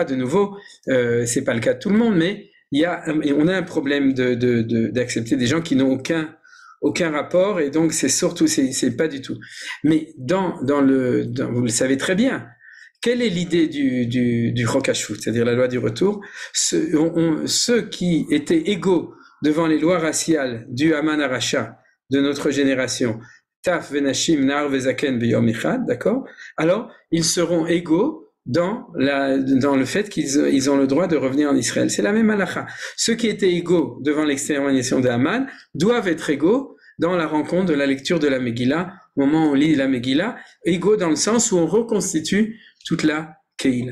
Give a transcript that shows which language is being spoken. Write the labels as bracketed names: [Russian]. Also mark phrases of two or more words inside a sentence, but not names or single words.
[French] De nouveau, c'est pas le cas de tout le monde, mais on a un problème d'accepter des gens qui n'ont aucun rapport, et donc c'est pas du tout. Mais vous le savez très bien, quelle est l'idée du [Hebrew] חוק השבות, [French] c'est-à-dire la loi du retour? Ceux qui étaient égaux devant les lois raciales du [Hebrew] המן הרשע [French] de notre génération, [Hebrew] טף ונשים נער וזקן ביום אחד, [French] d'accord? Alors, ils seront égaux dans le fait qu'ils ont le droit de revenir en Israël. C'est la même halakha. Ceux qui étaient égaux devant l'extermination de Haman doivent être égaux dans la rencontre de la lecture de la Megillah, au moment où on lit la Megillah, égaux dans le sens où on reconstitue toute la Keïla.